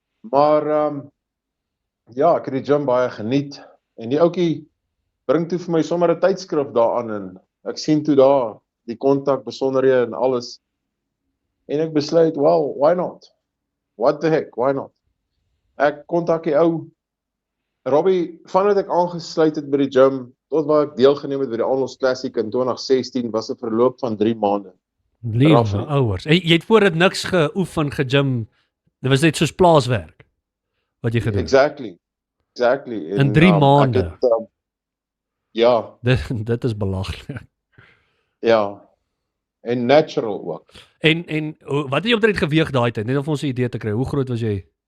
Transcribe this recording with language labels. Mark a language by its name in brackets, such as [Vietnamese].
[Afrikaans] Maar ja, ek het die gym baie geniet en die ouetjie bring toe vir my sommer 'n tydskrif daaraan en ek sien toe daar die kontak besonderhede en alles. En ek besluit, [English] well, why not? What the heck, why not? [Afrikaans] Ek kontak die ou Robbie, vandat ek aangesluit het by die gym, tot waar ek deelgeneem het by die Arnold Classic in 2016, was 'n verloop van 3 maande. Liewe [English] Roughly. [Afrikaans] ouers. Jy het voor dit niks geoefen, gegym. Dit was net soos plaaswerk wat jy gedoen het. [English] Exactly. [Afrikaans] In 3 maande. Ek het, ja, Dit is belaglik. ja. En natural ook. En wat het jy omtrent geweeg daai tyd? Net om ons 'n idee te kry. Hoe groot was jy?